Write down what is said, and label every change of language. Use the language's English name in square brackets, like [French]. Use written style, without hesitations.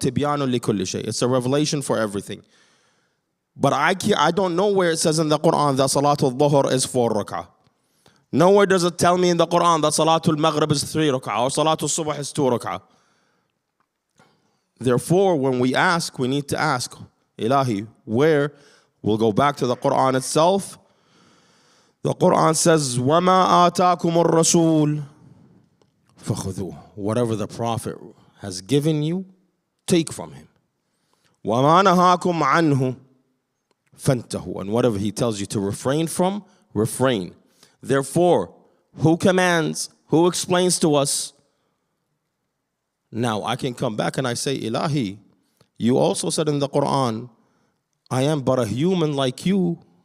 [Arabic] Tibyanu li kulli shay. [English] It's a revelation for everything. But I don't know where it says in the Quran that Salatul Dhuhr is 4 rak'ah. Nowhere does it tell me in the Quran that Salatul Maghrib is 3 rak'ah or Salatul Subh is 2 rak'ah. Therefore, when we ask, we need to ask, Ilahi, where? We'll go back to the Quran itself. The Quran says, [Arabic] وَمَا آتَاكُمُ الرَّسُولُ فَخُذُوهُ. [English] Whatever the Prophet has given you, take from him. [Arabic] وَمَا نَهَاكُمْ عَنْهُ فَانْتَهُ. [English] And whatever he tells you to refrain from, refrain. Therefore, who commands? Who explains to us? Now, I can come back and I say, Ilahi, you also said in the Quran, I am but a human like you.